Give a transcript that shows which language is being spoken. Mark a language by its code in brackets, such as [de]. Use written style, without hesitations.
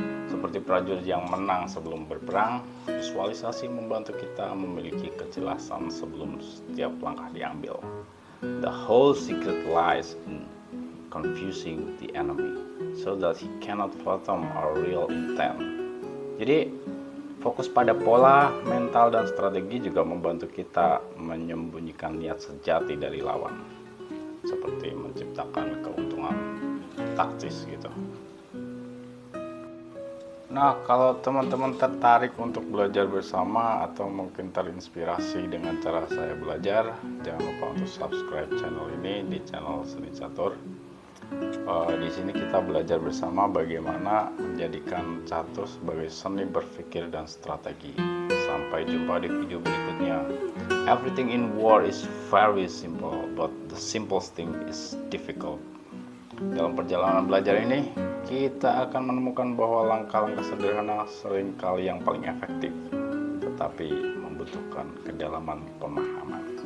[id] Seperti prajurit yang menang sebelum berperang, visualisasi membantu kita memiliki kejelasan sebelum setiap langkah diambil. [en] The whole secret lies in confusing the enemy, so that he cannot fathom our real intent. [id] Jadi, fokus pada pola, mental, dan strategi juga membantu kita menyembunyikan niat sejati dari lawan, seperti menciptakan keuntungan taktis gitu. Nah, kalau teman-teman tertarik untuk belajar bersama atau mungkin terinspirasi dengan cara saya belajar, jangan lupa untuk subscribe channel ini di channel Seni Catur. Di sini kita belajar bersama bagaimana menjadikan catur sebagai seni berpikir dan strategi. Sampai jumpa di video berikutnya. [en] Everything in war is very simple, but the simplest thing is difficult. [id] Dalam perjalanan belajar ini, kita akan menemukan bahwa langkah-langkah sederhana seringkali yang paling efektif, tetapi membutuhkan kedalaman pemahaman.